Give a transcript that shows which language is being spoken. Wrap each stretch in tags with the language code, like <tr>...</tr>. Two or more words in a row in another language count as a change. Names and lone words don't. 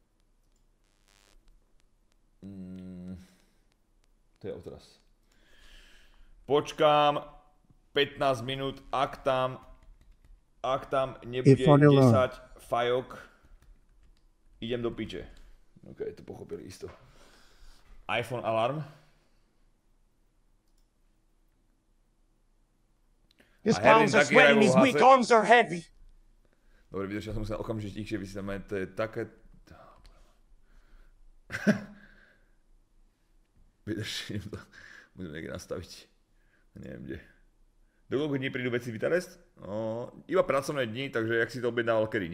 <sk>To je odraz. Počkám 15 minút, ak tam nebude 10 fajok, idem do piče. Ok, to pochopili isto.</sk> <en>iPhone alarm. His palms are sweating, these weak arms are heavy.</en> <sk>Dobre, vydrž, ja som musel okamžite vysvetľať, to je také... Vydrž, musím niekde nastaviť. Neviem kde. Do koľko dní prídu veci Vitarest? No, iba pracovné dni, takže jak si to objednával kedy?</sk>